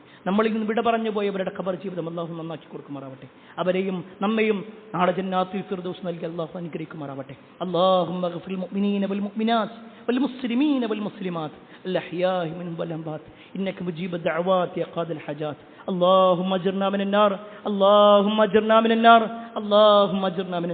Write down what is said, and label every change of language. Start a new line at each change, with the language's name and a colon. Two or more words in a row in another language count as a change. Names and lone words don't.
Malayalam: നമ്മളിൽ നിന്ന് വിട പറഞ്ഞു പോയവരുടെ ഖബർ ജീവിതം അല്ലാഹു നന്നാക്കി കൊടുക്കുമാറാവട്ടെ. അവരെയും നമ്മയും നാളെ ജന്നാത്തുൽ ഫിർദൗസ് നൽകി അല്ലാഹു അനുഗ്രഹിക്കുമാറാവട്ടെ.
Arabic: اللهم اغفر المؤمنين والمؤمنات والمسلمين والمسلمات الأحياء منهم والأموات إنك مجيب الدعوات يا قاضي الحاجات. اللهم اجرنا من النار اللهم اجرنا من النار اللهم اجرنا من